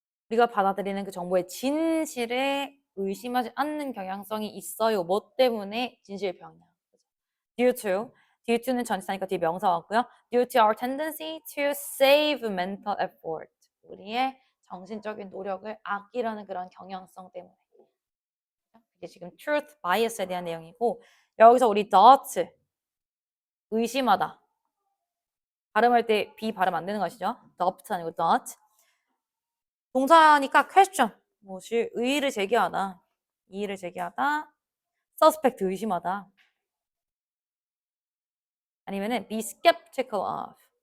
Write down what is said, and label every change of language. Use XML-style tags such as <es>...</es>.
<ko>우리가 받아들이는 그 정보의 진실에 의심하지 않는 경향성이 있어요. 뭐 때문에 진실 병이야. due to는 전치사니까 뒤에 명사 왔고요.</ko> <en>due to our tendency to save mental effort.</en> <ko>우리의 정신적인 노력을 아끼려는 그런 경향성 때문에. 이게 지금 truth bias에 대한 내용이고 여기서 우리 doubt 의심하다. 발음할 때 B 발음 안 되는 거 아시죠? doubt 아니고 doubt. 동사니까 question. 무엇이 의의를 제기하다. 이의를 제기하다. suspect 의심하다. 아니면은</ko> <en>be skeptical of.</en>